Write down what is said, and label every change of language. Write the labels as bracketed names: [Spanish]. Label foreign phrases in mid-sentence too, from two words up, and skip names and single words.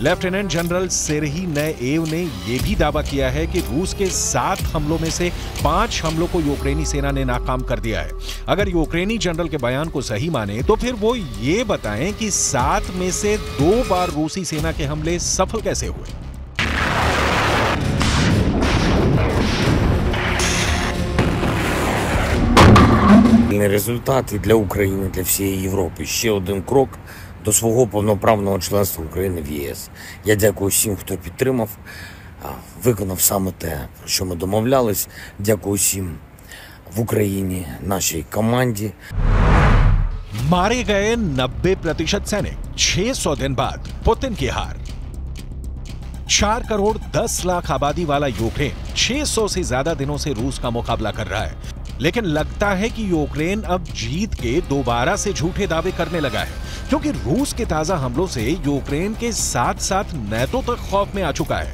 [Hindi] लेफ्टिनेंट जनरल सेर्ही नएव ने यह भी दावा किया है कि रूस के 7 हमलों में से 5 हमलों को यूक्रेनी सेना ने नाकाम कर दिया है। अगर यूक्रेनी जनरल के बयान को सही माने तो फिर वो ये बताएं कि 7 में से 2 बार रूसी सेना के हमले सफल कैसे हुए। [Ukrainian] Результати для України, для всієї Європи. Ще один крок до свого повноправного членства України в ЄС. Я дякую всім, хто підтримав, виконав саме те, про що ми домовлялись. Дякую всім в Україні, нашій команді. [Hindi] मारे गए 90% सैनिक, 600 दिन बाद पुतिन की हार। 4 करोड़ 10 लाख आबादी वाला यूक्रेन 600 से ज्यादा दिनों से रूस का मुकाबला कर रहा है, लेकिन लगता है कि यूक्रेन अब जीत के दोबारा से झूठे दावे करने लगा है, क्योंकि रूस के ताजा हमलों से यूक्रेन के साथ साथ नेटो तक खौफ में आ चुका है।